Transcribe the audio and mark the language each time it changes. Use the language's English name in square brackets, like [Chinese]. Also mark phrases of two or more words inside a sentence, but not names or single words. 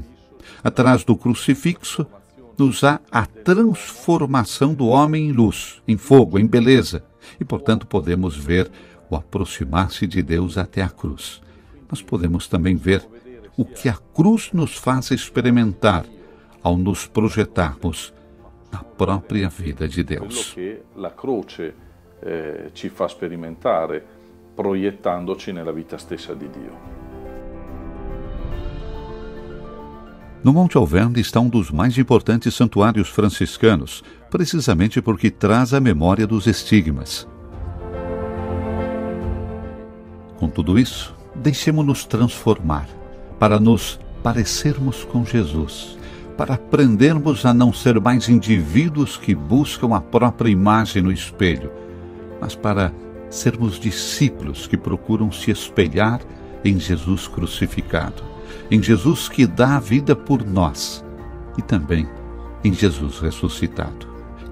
[Portuguese] Atrás do crucifixo, nos há a transformação do homem em luz, em fogo, em beleza, e, portanto, podemos ver o aproximar-se de Deus até a cruz. Nós podemos também ver o que a cruz nos faz experimentar ao nos projetarmos na própria vida de Deus. [Italian] Quello che la croce ci fa sperimentare, proiettandoci nella vita stessa di Dio. [Portuguese] No Monte Alverne está um dos mais importantes santuários franciscanos, precisamente porque traz a memória dos estigmas. Com tudo isso, deixemo-nos transformar, para nos parecermos com Jesus, para aprendermos a não ser mais indivíduos que buscam a própria imagem no espelho, mas para sermos discípulos que procuram se espelhar em Jesus crucificado, em Jesus que dá a vida por nós e também em Jesus ressuscitado.